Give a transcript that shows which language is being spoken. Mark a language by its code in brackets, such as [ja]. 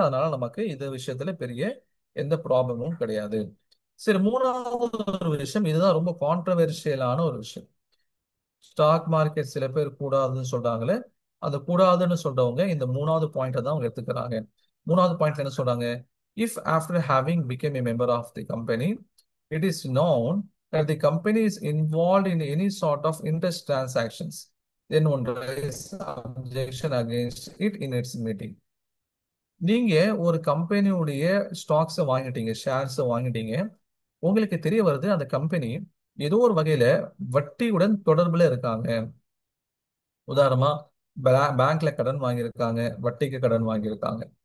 [ta] அதனால நமக்கு இந்த விஷயத்துல பெரிய எந்த ப்ராப்ளமும் கிடையாது. சரி, மூணாவது ஒரு விஷயம், இதுதான் ரொம்ப கான்ட்ரவர்ஷியலான ஒரு விஷயம். ஸ்டாக் மார்க்கெட் சில பேர் கூடாதுன்னு சொல்றாங்களே, அந்த கூடாதுன்னு சொல்றவங்க இந்த மூணாவது பாயிண்ட் தான் அவங்க எடுத்துக்கிறாங்க. மூணாவது பாயிண்ட் என்ன சொல்றாங்க? [en] If after having become a member of the company it is known that the company is involved in any sort of interest transactions, then one raise objection against it in its meeting. [ta] நீங்க ஒரு கம்பெனியுடைய ஸ்டாக்ஸை வாங்கிட்டீங்க, ஷேர்ஸை வாங்கிட்டீங்க. உங்களுக்கு தெரிய வருது அந்த company ஏதோ ஒரு வகையில வட்டியுடன் தொடர்புல இருக்காங்க. உதாரணமா பேங்க்ல கடன் வாங்கியிருக்காங்க, வட்டிக்கு கடன் வாங்கியிருக்காங்க.